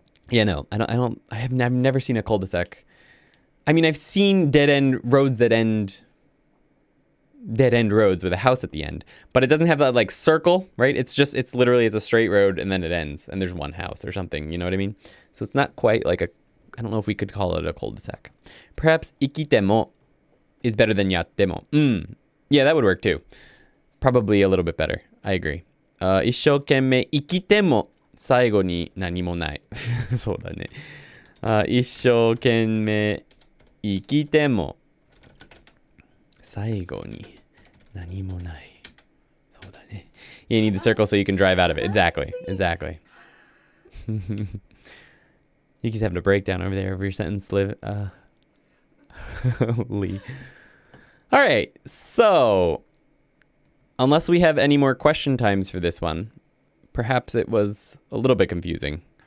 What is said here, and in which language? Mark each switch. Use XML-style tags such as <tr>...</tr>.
<en>Yeah, no, I've never seen a cul-de-sac. I mean, I've seen dead-end roads that end dead-end roads with a house at the end, but it doesn't have that like circle, right? It's literally a straight road and then it ends and there's one house or something, you know what I mean? So it's not quite like I don't know if we could call it a cul-de-sac. Perhaps ikitemo is better than yattemo. Yeah, that would work too. Probably a little bit better. I agree.</en> <ja>一生懸命生きても最後に何もない。そうだね。一生懸命生きても最後に何もない。そうだね。</ja> <en>You need the circle so you can drive out of it. Exactly. Yuki's having a breakdown over there over your sentence, Liv. Lee. All right. So, unless we have any more question times for this one, perhaps it was a little bit confusing.</en>